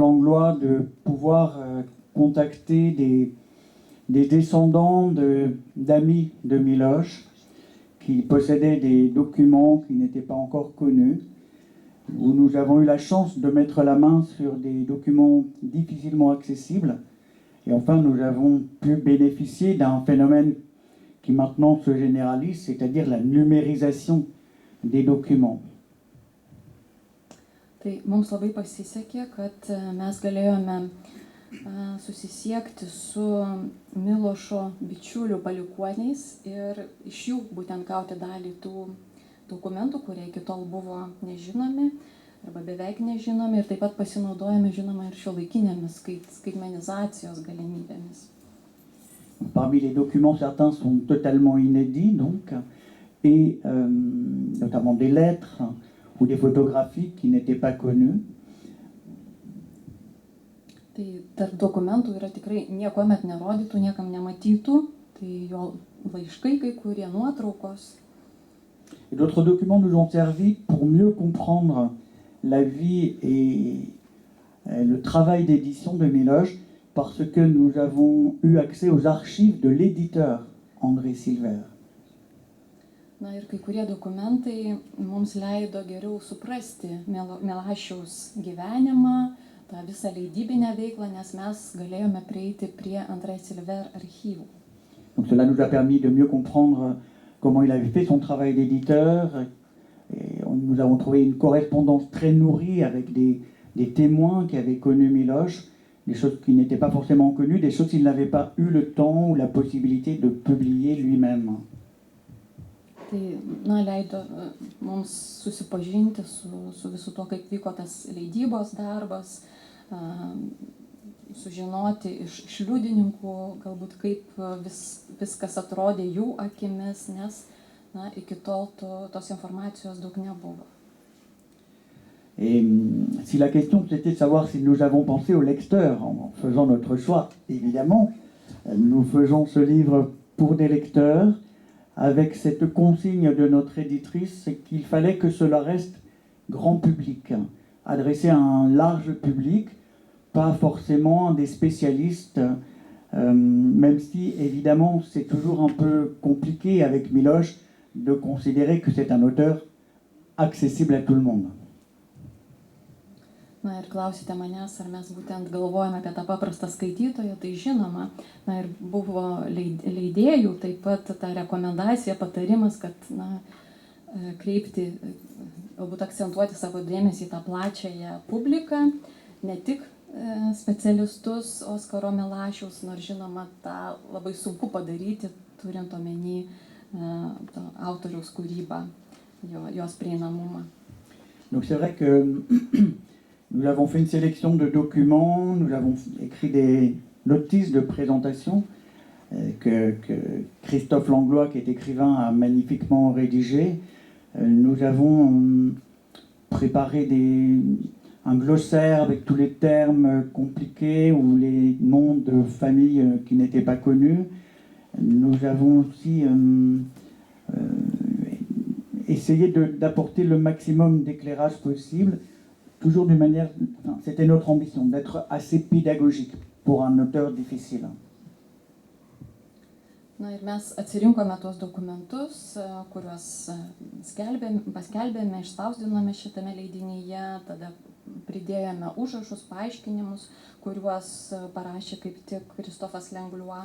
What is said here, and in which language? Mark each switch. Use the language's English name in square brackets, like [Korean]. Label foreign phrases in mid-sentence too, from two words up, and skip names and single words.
[French] Langlois, de pouvoir contacter des descendants d'amis de Miloš qui possédaient des documents qui n'étaient pas encore connus, où nous avons eu la chance de mettre la main sur des documents difficilement accessibles. Et enfin, nous avons pu bénéficier d'un phénomène qui maintenant se généralise, c'est-à-dire la numérisation des documents. [Lithuanian] Tai mums labai pasisekė, kad mes galėjome susisiekti su Milošo bičiulių palikuoniais ir iš jų būtent gauti dalį tų dokumentų, kurie iki tol buvo nežinomi arba beveik nežinomi ir taip pat pasinaudojame, žinoma, ir šiuolaikinėmis skaitmenizacijos galimybėmis. [French] Parmi les documents, certains sont totalement inédits, donc, et notamment des lettres ou des photographies qui n'étaient pas connues. [Lithuanian] Tai tarp dokumentų yra tikrai niekuomet nerodytų, niekam nematytų, tai jo laiškai, kai kurie nuotraukos. [French] Et d'autres documents nous ont servi pour mieux comprendre la vie et le travail d'édition de Miloš, parce que nous avons eu accès aux archives de l'éditeur André Silver. [Lithuanian] Na ir kai kurie dokumentai mums leido geriau suprasti Milašiaus gyvenimą, tą visą leidybinę veiklą, nes mes galėjome prieiti prie André Silver archyvų. [French] Donc cela nous a permis de mieux comprendre comment il avait fait son travail d'éditeur. Et nous avons trouvé une correspondance très nourrie avec des témoins qui avaient connu Miloš, des choses qui n'étaient pas forcément connues, des choses qu'il n'avait pas eu le temps ou la possibilité de publier lui-même. [Lithuanian] Tai leido mums susipažinti su visu tuo, kaip vyko tas leidybos darbas, sužinoti iš liudininkų, galbūt kaip viskas atrodė jų akimis, nes iki tol tos informacijos daug nebuvo. [French] Et si la question c'était de savoir si nous avons pensé au lecteur en faisant notre choix, évidemment, nous faisons ce livre pour des lecteurs, avec cette consigne de notre éditrice, c'est qu'il fallait que cela reste grand public, adressé à un large public, pas forcément des spécialistes, même si évidemment c'est toujours un peu compliqué avec Miloš de considérer que c'est un auteur accessible à tout le monde. [Lithuanian] Na ir klausite manęs, ar mes būtent galvojame apie tą paprastą skaitytoją, tai žinoma, na ir buvo leidėjų taip pat ta rekomendacija, patarimas, kad kreipti, galbūt akcentuoti savo dėmesį į tą plačiąją publiką, ne tik specialistus Oskaro Milašiaus, nors žinoma, tą labai sunku padaryti, turint omeny autoriaus kūrybą, jos prieinamumą. [French] Donc c'est vrai que nous avons fait une sélection de documents, nous avons écrit des notices de présentation que Christophe Langlois, qui est écrivain, a magnifiquement rédigé. Nous avons préparé un glossaire avec tous les termes compliqués ou les noms de familles qui n'étaient pas connus. Nous avons aussi essayé d'apporter le maximum d'éclairage possible, toujours d'une manière, c'était notre ambition, d'être assez pédagogique pour un auteur difficile. [Lithuanian] Na ir mes atsirinkome tuos dokumentus, kuriuos paskelbėme, išspausdinome šitame leidinyje, tada pridėjome užrašus, paaiškinimus, kuriuos parašė kaip tik Kristofas Lengluo.